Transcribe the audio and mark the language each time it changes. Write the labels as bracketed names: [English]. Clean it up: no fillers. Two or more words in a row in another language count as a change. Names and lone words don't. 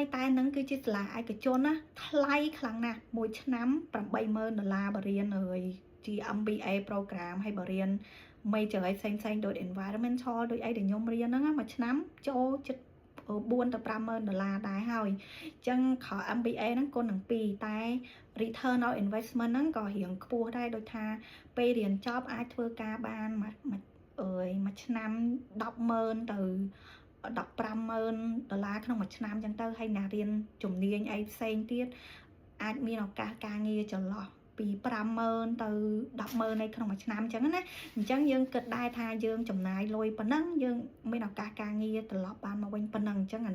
[Khmer] តែហ្នឹងគឺជាសាលាឯកជនណាថ្លៃខ្លាំងណាស់មួយឆ្នាំ$80,000បរៀនជា [English] MBA program [Khmer] ហើយបរៀន major អីផ្សេងដូច environmental ដូចអីដែលខ្ញុំរៀនហ្នឹងមួយឆ្នាំចូលចិត្ត$4,000 ទៅ$50,000ដែរហើយអញ្ចឹងខ MBA ហ្នឹងគុណនឹង2តែ [English] return on investment [Khmer] ហ្នឹងក៏រៀងខ្ពស់ដែរដូចថាពេលរៀនចប់អាចធ្វើការបានមួយឆ្នាំ$10,000ទៅ $15,000ក្នុងមួយឆ្នាំអញ្ចឹងទៅហើយណារៀនជំនាញអីផ្សេងទៀតអាចមានឱកាសការងារចន្លោះពី$50,000ទៅ$10,000នៅក្នុងមួយឆ្នាំអញ្ចឹងណាអញ្ចឹងយើងគិតដែរថាយើងចំណាយលុយប៉ុណ្ណឹងយើងមានឱកាសការងារត្រឡប់បានមកវិញប៉ុណ្ណឹងអញ្ចឹងអាហ្នឹង